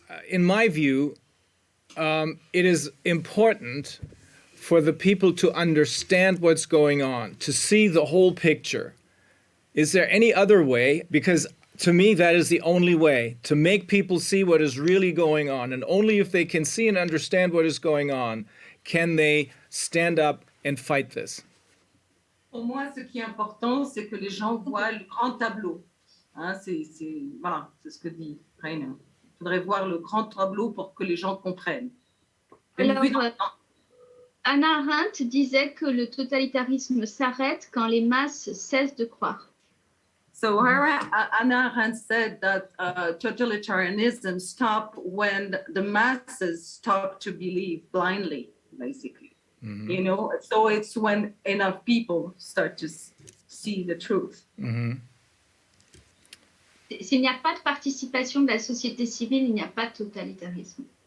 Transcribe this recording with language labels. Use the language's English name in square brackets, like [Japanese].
[English] In my view, it is important for the people to understand what's going on, to see the whole picture. Is there any other way? Because to me, that is the only way to make people see what is really going on. And only if they can see and understand what is going on, can they stand up and fight this. [French] Pour moi, ce qui est important, c'est que les gens voient le grand tableau. Hein, voilà, c'est ce que dit Rainer. Il faudrait voir le grand tableau pour que les gens comprennent. Alors, Hannah Arendt disait que le totalitarisme s'arrête quand les masses cessent de croire. [English] So Hannah Arendt said that totalitarianism stops when the masses stop to believe blindly, basically. Mm-hmm. You know, so it's when enough people start to see the truth. Mm-hmm. [French] S'il n'y a pas de participation de la société civile, il n'y a pas de totalitarisme.